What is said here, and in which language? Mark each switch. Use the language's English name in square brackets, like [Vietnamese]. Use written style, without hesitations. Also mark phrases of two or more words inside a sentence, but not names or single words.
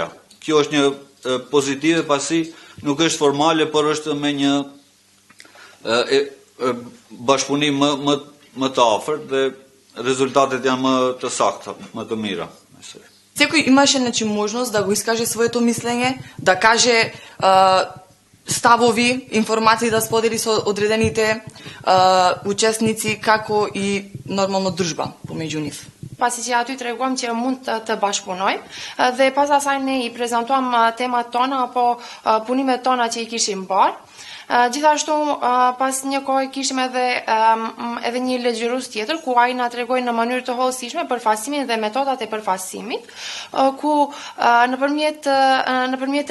[Albanian] Kjo është një pozitive, pasi nuk është formale, por është me një bashkëpunim më të afërt dhe rezultatet janë më të sakta, më të mira. [Macedonian] Секој имаше можност да го искаже своето мислење, да каже ставови, информации да сподели со одредените учесници, како и нормално дружба помеѓу нив. [Albanian] Pasi që aty treguam që mund të bashkëpunojmë dhe pas asaj ne I prezantuam temat tona apo punimet tona që I kishim bërë. Gjithashtu pas një kohë kishim edhe një legjërues tjetër ku ai na tregoi në mënyrë të hollësishme përfasimin dhe metodat e përfasimit, ku nëpërmjet